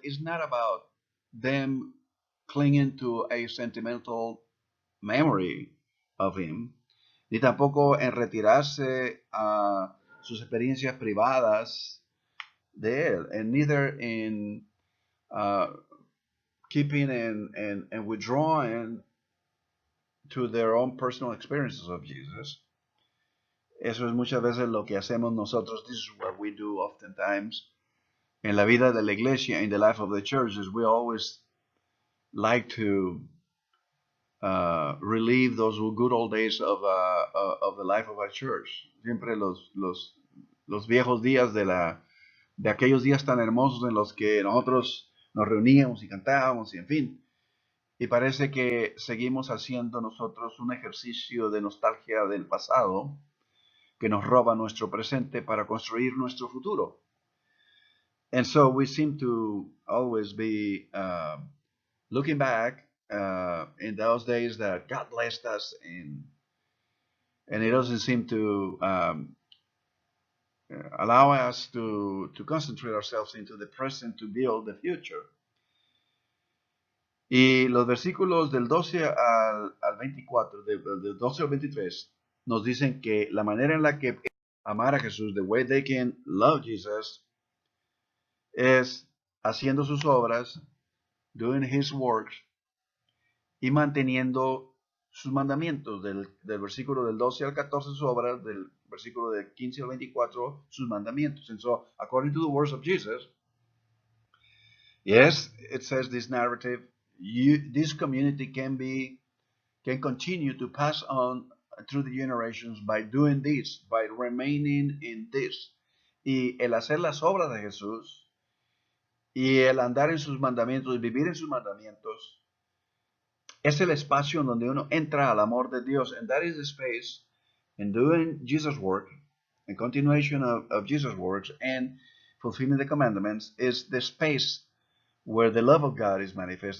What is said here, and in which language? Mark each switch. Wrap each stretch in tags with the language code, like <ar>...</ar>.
<en>It's not about them clinging to a sentimental memory of him,</en> <es>ni tampoco en retirarse a sus experiencias privadas de él,</es> <en>and neither in keeping and withdrawing to their own personal experiences of Jesus.</en> <es>Eso es muchas veces lo que hacemos nosotros.</es> <en>This is what we do oftentimes</en> <es>en la vida de la iglesia,</es> <en>in the life of the church, is we always like to relive those good old days of the life of our church.</en> <es>Siempre los viejos días de aquellos días tan hermosos en los que nosotros nos reuníamos y cantábamos y en fin. Y parece que seguimos haciendo nosotros un ejercicio de nostalgia del pasado que nos roba nuestro presente para construir nuestro futuro.</es> <en>And so we seem to always be looking back in those days that God blessed us, and it doesn't seem to allow us to concentrate ourselves into the present to build the future.</en> <es>Y los versículos del 12 al 24, del 12 al 23, nos dicen que la manera en la que amar a Jesús,</es> <en>the way they can love Jesus,</en> <es>es haciendo sus obras,</es> <en>doing his works,</en> <es>y manteniendo sus mandamientos, del versículo del 12 al 14 sus obras, del versículo del 15 al 24 sus mandamientos.</es> <en>And so, according to the words of Jesus, yes, it says this narrative, this community can continue to pass on through the generations by doing this, by remaining in this.</en> <es>Y el hacer las obras de Jesús y el andar en sus mandamientos y vivir en sus mandamientos es el espacio en donde uno entra al amor de Dios.</es> <en>And that is the space in doing Jesus' work, in continuation of Jesus' works and fulfilling the commandments, is the space where the love of God is manifest.</en>